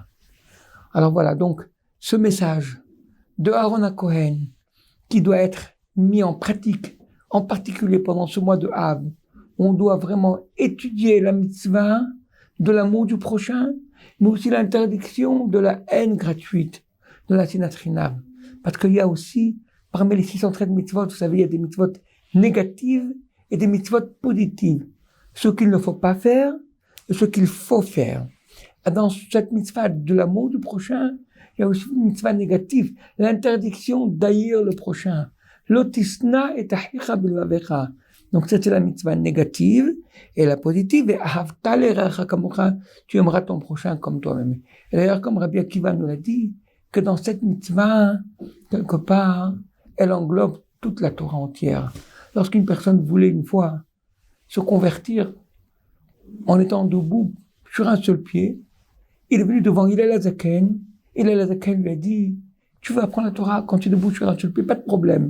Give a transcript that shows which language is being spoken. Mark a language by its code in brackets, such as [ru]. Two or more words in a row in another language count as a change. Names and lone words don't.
[fr] Alors voilà, donc ce message de Aaron à Cohen qui doit être mis en pratique, en particulier pendant ce mois de Av, on doit vraiment étudier la mitzvah de l'amour du prochain, mais aussi l'interdiction de la haine gratuite, de la [he] שנאת חינם. [fr] Parce qu'il y a aussi, parmi les 613 mitzvot, vous savez, il y a des mitzvot négatives et des mitzvot positives. Ce qu'il ne faut pas faire et ce qu'il faut faire. Dans cette mitzvah de l'amour du prochain, il y a aussi une mitzvah négative, l'interdiction d'haïr le prochain. [he] לא תשנא את אחיך בלבבך. [fr] Donc ça c'est la mitzvah négative, et la positive est [he] אהבת לרעך כמוך, [fr] tu aimeras ton prochain comme toi-même. Et d'ailleurs, comme Rabbi Akiva nous l'a dit, que dans cette mitzvah, quelque part, elle englobe toute la Torah entière. Lorsqu'une personne voulait une fois se convertir en étant debout sur un seul pied, il est venu devant Hillel HaZaken, Hillel HaZaken lui a dit, tu veux apprendre la Torah quand tu es debout sur un seul pied, pas de problème.